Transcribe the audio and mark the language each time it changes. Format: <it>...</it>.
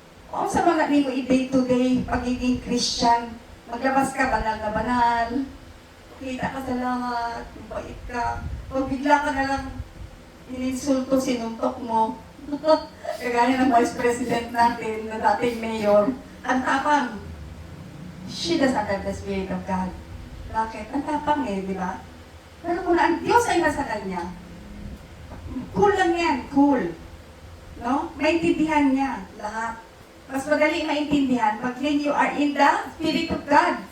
<tl>Kung sa mga nimo day-to-day pagiging Christian, maglabas ka banal na banal, kita ka sa lahat, bait ka, pag bigla ka na lang ininsulto, sinuntok mo, kagaya ng Vice President natin, na dating mayor, ang tapang.</tl> <en>She does not have the Spirit of God.</en> <tl>Bakit? Ang tapang di ba? Pero kung ang Diyos ay nasa kanya, cool lang yan, cool. No? Maintindihan niya lahat. Mas madali maintindihan pag</tl> <en>when you are in the Spirit of God.</en>